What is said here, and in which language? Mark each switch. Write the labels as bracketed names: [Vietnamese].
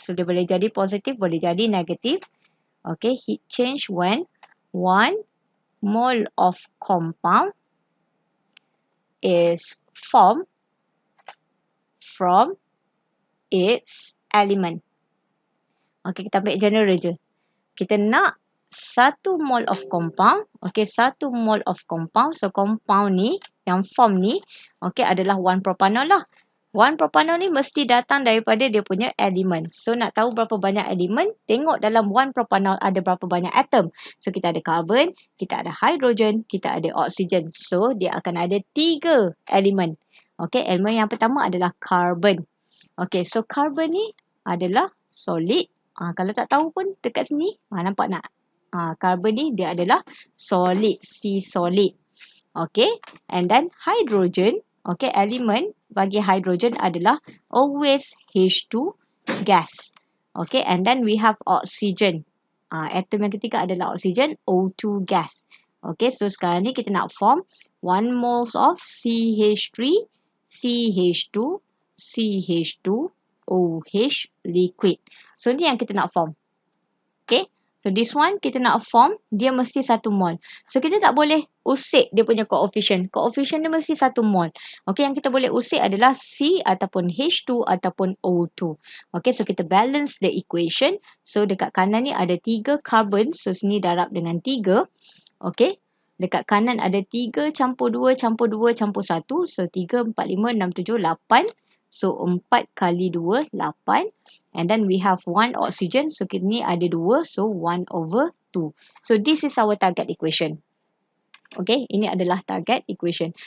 [Malay] So dia boleh jadi positif, boleh jadi negatif. [English] Okay, heat change when 1 mole of compound is formed from its element. [Malay] Okay, kita ambil general je. Kita nak [English] 1 mole of compound. Okay, 1 mole of compound. [Malay] So, compound ni, yang form ni, okay, adalah 1-propanol lah. 1-propanol ni mesti datang daripada dia punya elemen. So, nak tahu berapa banyak elemen, tengok dalam 1-propanol ada berapa banyak atom. So, kita ada carbon, kita ada hydrogen, kita ada oksigen. So, dia akan ada 3 elemen. Okay, elemen yang pertama adalah carbon. Okay, so carbon ni adalah solid. Kalau tak tahu pun dekat sini, nampak tak? Carbon ni dia adalah solid, C solid. [English] Okay, and then hydrogen, [Malay] okay, elemen bagi hydrogen adalah always H2 gas. [English] Okay, and then we have oxygen. [Malay] Atom yang ketiga adalah oxygen, O2 gas. Okay, so sekarang ni kita nak form 1 moles of CH3, CH2, CH2OH liquid. So ni yang kita nak form. Okay. [English] So this one [Malay] kita nak form, dia mesti 1 mol. So kita tak boleh usik dia punya koefisien. Koefisien dia mesti 1 mol. Okay, yang kita boleh usik adalah C ataupun H2 ataupun O2. Okay, so kita balance the equation. So dekat kanan ni ada 3 carbon. So sini darab dengan 3. Okay. Dekat kanan ada 3 campur 2 campur 2 campur 1. So 3, 4, 5, 6, 7, 8. So 4 kali 2, 8. [English] And then we have 1 oxygen. [Malay] So kita ni ada 2. [English] So 1/2. So this is our target equation. [Malay] Okay, ini adalah target equation.